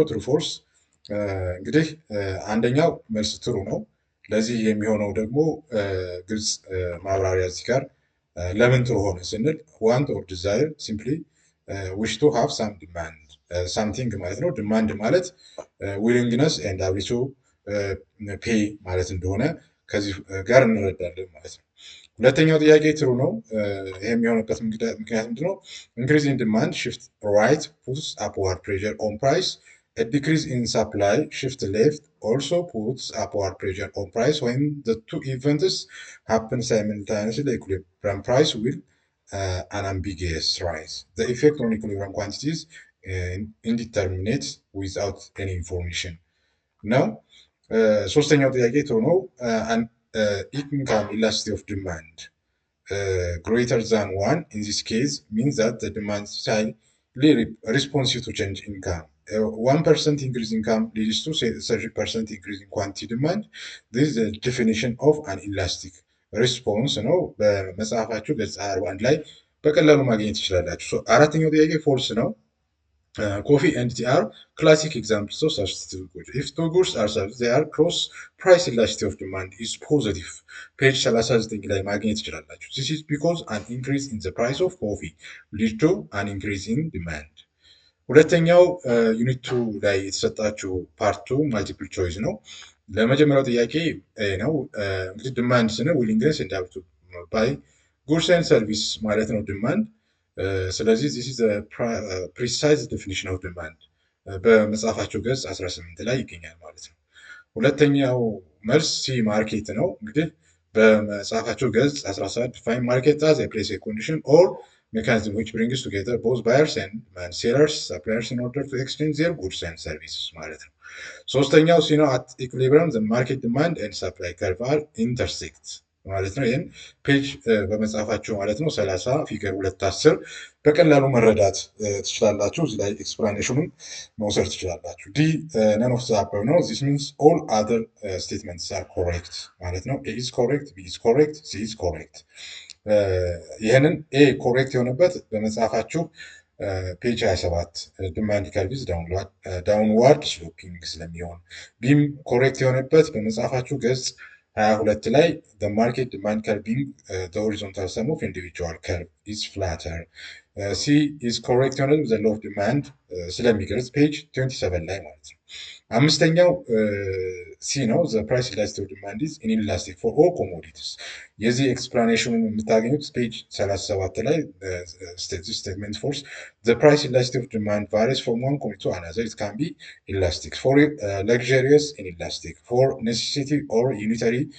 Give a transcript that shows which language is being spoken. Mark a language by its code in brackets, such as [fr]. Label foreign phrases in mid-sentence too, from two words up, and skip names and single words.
[en] true false። [am] እንግዲህ አንደኛው መልስ ትሩ ነው። ለዚህ የሚሆነው ደግሞ ግልጽ ማብራሪያ እዚህ ጋር ለምን ጥሩ ሆነ ስንል [en] want or desire simply wish to have some demand something [am] ማለት ነው። ዲማንድ ማለት [en] willingness and ability to pay [am] ማለት እንደሆነ ከዚህ ጋር እንረዳለን ማለት ነው። ሁለተኛው ጥያቄ ትሩ ነው። ይህ የሚሆንበት ምክንያት ምንድነው? [en] increase in demand shift right puts upward pressure on price A decrease in supply, shift left, also puts upward pressure on price. When the two events happen simultaneously, the equilibrium price will unambiguous rise. The effect on equilibrium quantities indeterminate without any information. Now, [am] ሶስተኛው ጥያቄ ጥሩ ነው። [en] Income elasticity of demand greater than 1 in this case means that the demand side responsive to change income. 1% increase in income leads to 30% increase in quantity demand. This is the definition of an elastic response [am] ነው። በመጽሐፋችሁ ገጽ 41 ላይ በቀላሉ ማግኘት ትችላላችሁ። አራተኛው ጥያቄ ፎልስ ነው። [en] Coffee and tea are classic examples of substitute goods. If two goods are substituted, they are cross price elasticity of demand is positive. Page 39 [am] ላይ ማግኘት ትችላላችሁ። [en] This is because an increase in the price of coffee leads to an increase in demand. ሁለተኛው unit two [am] ላይ የተሰጣችሁ [en] part two multiple choice [am] ነው። ለመጀመሪያው ጥያቄ ነው። እንግዲህ ዲማንድ ስንል [en] willingness and ability to buy goods and service [am] ማለት ነው ዲማንድ። ስለዚህ [en] this is precise definition of [am] ዲማንድ በመጽሐፋቸው ገጽ 18 ላይ ይገኛል ማለት ነው። ሁለተኛው መልስ ሲ ማርኬት ነው። እንግዲህ በመጽሐፋቸው ገጽ 17 [en] define market as a place a condition ኦር mechanism which brings together both buyers and sellers, suppliers in order to exchange their goods and services [am] ማለት ነው። ሶስተኛው ሲ ነው። [en] at equilibrium the market demand and supply curve are intersect [am] ማለት ነው። ይህን ፔጅ በመጽሐፋችሁ ማለት ነው 30 ፊገር 210 በቀላሉ መረዳት ትችላላችሁ። እዚህ ላይ ኤክስፕላኔሽኑን መውሰድ ትችላላችሁ። ዲ [en] none of the above ነው። this means all other statements are correct [am] ማለት ነው። [en] a is correct, b is correct, c is correct። [am] ይህንን [en] A correct [am] የሆነበት በመጽሐፋችሁ [en] page 27 demand curve is downward sloping [am] ስለሚሆን፣ ቢም ኮሬክት የሆነበት በመጽሐፋችሁ ገጽ 22 ላይ ማርኬት [en] demand curving horizontal sum of individual curve is flatter C is correct የሆነበት the law of demand [am] ስለሚገልጽ ፔጅ 27 ላይ ማለት ነው። አምስተኛው ሲ ነው። [en] the price elasticity of demand is inelastic for all commodities። [am] የዚህ ኤክስፕላኔሽኑን የምታገኙት ፔጅ 37 ላይ [en] statement false the price elasticity of demand varies from one commodity to another it can be elastic for luxurious inelastic for necessity or unitary